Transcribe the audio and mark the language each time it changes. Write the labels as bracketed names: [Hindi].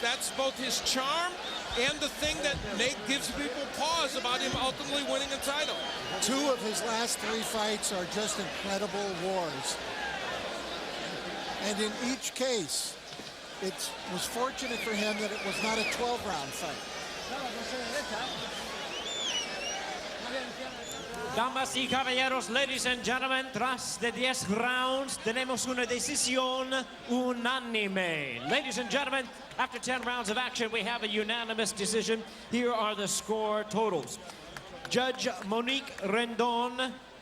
[English] That's both his charm and the thing that gives people pause about him ultimately winning a title. 2 of his last 3 fights are just incredible wars. And in each case, it was fortunate for him that it was not a 12-round fight. [Spanish] Damas y caballeros, [English] ladies and gentlemen, [Spanish] tras de 10 rounds, tenemos una decisión unánime. [English] Ladies and gentlemen, after 10 rounds of action, we have a unanimous decision. Here are the score totals. Judge Monique Rendon